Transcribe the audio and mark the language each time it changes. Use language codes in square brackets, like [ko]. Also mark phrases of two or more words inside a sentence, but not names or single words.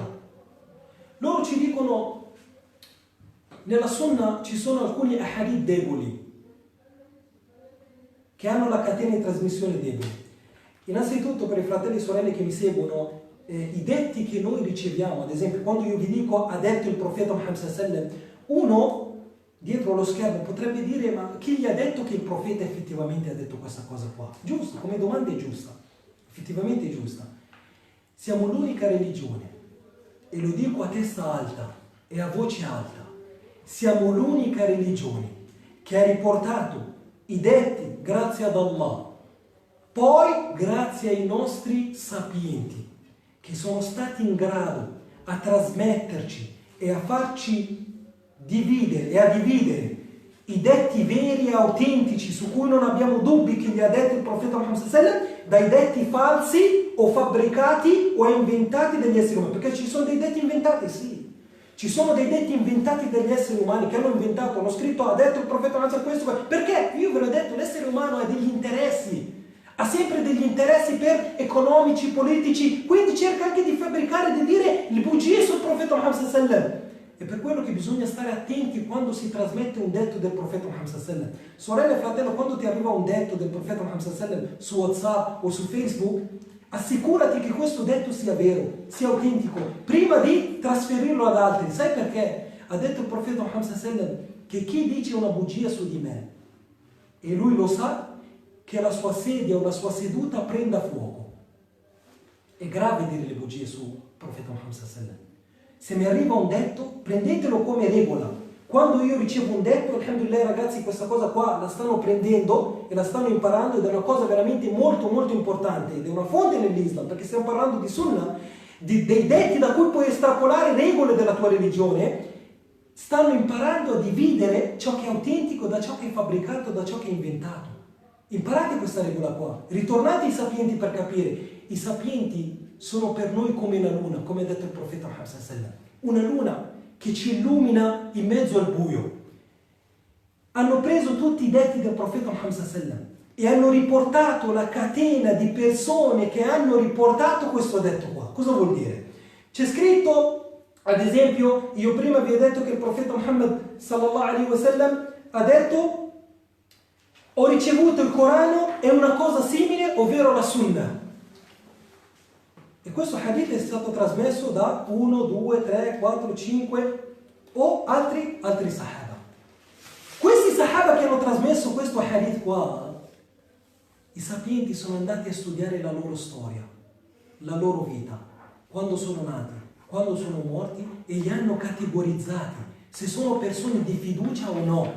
[it] Loro ci dicono, nella Sunna ci sono alcuni hadith deboli, che hanno la catena di trasmissione debole. Innanzitutto, per i fratelli e sorelle che mi seguono, i detti che noi riceviamo, ad esempio, quando io vi dico ha detto il profeta Muhammad [ar] صلى الله عليه وسلم, [it] uno dietro lo schermo potrebbe dire: ma chi gli ha detto che il profeta effettivamente ha detto questa cosa qua? Giusto, come domanda è giusta, effettivamente è giusta. Siamo l'unica religione, e lo dico a testa alta e a voce alta, siamo l'unica religione che ha riportato i detti grazie ad Allah, poi grazie ai nostri sapienti che sono stati in grado a trasmetterci e a farci dividere e a dividere i detti veri e autentici su cui non abbiamo dubbi che li ha detti il profeta Muhammad [ar] صلى الله عليه وسلم, [it] dai detti falsi o fabbricati o inventati dagli esseri umani. Perché ci sono dei detti inventati, sì, ci sono dei detti inventati dagli esseri umani che hanno inventato, hanno scritto, ha detto il profeta Muhammad [ar] صلى الله عليه وسلم [it] questo. Perché? Io ve l'ho detto, l'essere umano ha degli interessi, ha sempre degli interessi per economici, politici, quindi cerca anche di fabbricare, di dire le bugie sul profeta Muhammad [ar] صلى الله عليه وسلم. [it] È per quello che bisogna stare attenti quando si trasmette un detto del profeta Muhammad [ar] صلى الله عليه وسلم. [it] Sorella e fratello, quando ti arriva un detto del profeta Muhammad [ar] صلى الله عليه وسلم [it] su WhatsApp o su Facebook, assicurati che questo detto sia vero, sia autentico, prima di trasferirlo ad altri. Sai perché? Ha detto il profeta Muhammad [ar] صلى الله عليه وسلم [it] che chi dice una bugia su di me e lui lo sa, che la sua sedia o la sua seduta prenda fuoco. È grave dire le bugie sul profeta Muhammad [ar] صلى الله عليه وسلم. [it] Se mi arriva un detto, prendetelo come regola. Quando io ricevo un detto, alhamdulillah ragazzi, questa cosa qua la stanno prendendo e la stanno imparando, ed è una cosa veramente molto molto importante, ed è una fonte nell'Islam, perché stiamo parlando di Sunnah, dei detti da cui puoi estrapolare regole della tua religione. Stanno imparando a dividere ciò che è autentico da ciò che è fabbricato, da ciò che è inventato. Imparate questa regola qua, ritornate ai sapienti per capire. I sapienti sono per noi come una luna, come ha detto il profeta Muhammad [ar] صلى الله عليه وسلم, [it] una luna che ci illumina in mezzo al buio. Hanno preso tutti i detti del profeta Muhammad [ar] صلى الله عليه وسلم [it] e hanno riportato la catena di persone che hanno riportato questo detto qua. Cosa vuol dire? C'è scritto, ad esempio, io prima vi ho detto che il profeta Muhammad [ar] صلى الله عليه وسلم [it] ha detto: ho ricevuto il Corano e una cosa simile, ovvero la Sunnah. E questo hadith è stato trasmesso da 1, 2, 3, 4, 5 o altri sahaba. Questi sahaba che hanno trasmesso questo hadith qua, i sapienti sono andati a studiare la loro storia, la loro vita, quando sono nati, quando sono morti, e li hanno categorizzati se sono persone di fiducia o no.